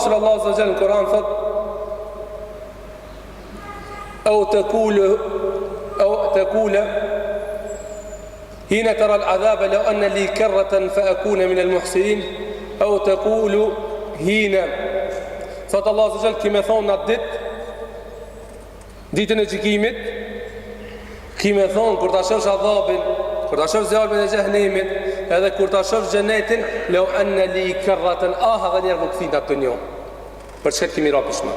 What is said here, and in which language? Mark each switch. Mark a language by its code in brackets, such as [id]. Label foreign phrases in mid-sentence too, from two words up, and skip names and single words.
[ar] dashur Allah عز وجل [sq] në Kur'an thot [ar] أو تقول حين ترى العذاب لو أن لي كرة فأكون من المحسنين أو تقول حين [sq] thot Allah [ar] عز وجل [sq] kime thonë atë ditën e gjykimit kime thonë kur ta shofsh adhabin, kur ta shofsh zjarmin e xhenemit, edhe kur ta shofsh xhenetin, [ar] لو أن لي كرة [sq] edhe njerë më kthin atë dunjë. Për çka kemi ra pishman?